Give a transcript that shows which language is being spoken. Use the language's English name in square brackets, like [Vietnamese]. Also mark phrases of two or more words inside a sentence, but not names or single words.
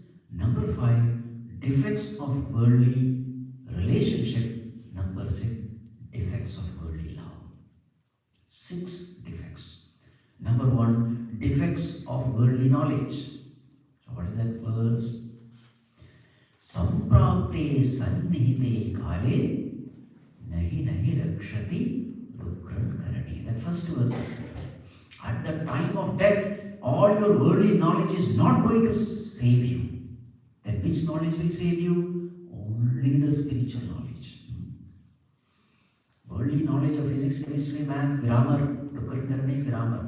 [English] Number five, defects of worldly relationship. Number six, defects of worldly love. 6 defects. Number one, defects of worldly knowledge. So what is that verse? [Sanskrit] संप्राप्ते संनिहिते काले नहि नहि रक्षति डुकृञ् करणे. [English] That first verse is at the time of death, all your worldly knowledge is not going to save you. Then which knowledge will save you? Only the spiritual knowledge. Worldly knowledge of physics, chemistry, maths, grammar, [Sanskrit] डुकृञ् करणे [English] is grammar.